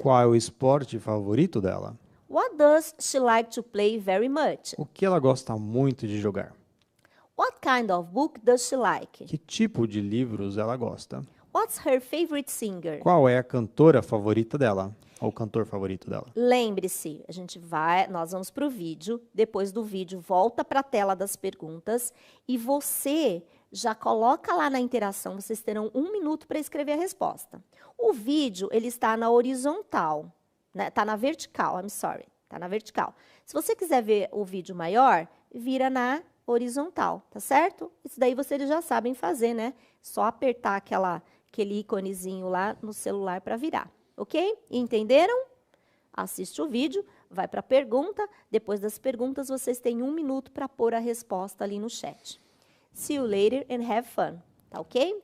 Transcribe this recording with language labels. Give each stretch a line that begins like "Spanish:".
Portuguese: Qual é o esporte favorito dela?
English: What does she like to play very much?
Portuguese: O que ela gosta muito de jogar?
English: What kind of book does she like?
Portuguese: Que tipo de livros ela gosta?
English: What's her favorite singer?
Portuguese: Qual é a cantora favorita dela? Ou o cantor favorito dela? Lembre-se, nós vamos para o vídeo, depois do vídeo volta para a tela das perguntas e você já coloca lá na interação, vocês terão 1 minuto para escrever a resposta. O vídeo, ele está na horizontal, né? Está na vertical, está na vertical. Se você quiser ver o vídeo maior, vira na horizontal, tá certo? Isso daí vocês já sabem fazer, né? Só apertar aquele íconezinho lá no celular para virar, ok? Entenderam? Assiste o vídeo, vai para a pergunta, depois das perguntas vocês têm 1 minuto para pôr a resposta ali no chat.
English: See you later and have fun, tá ok?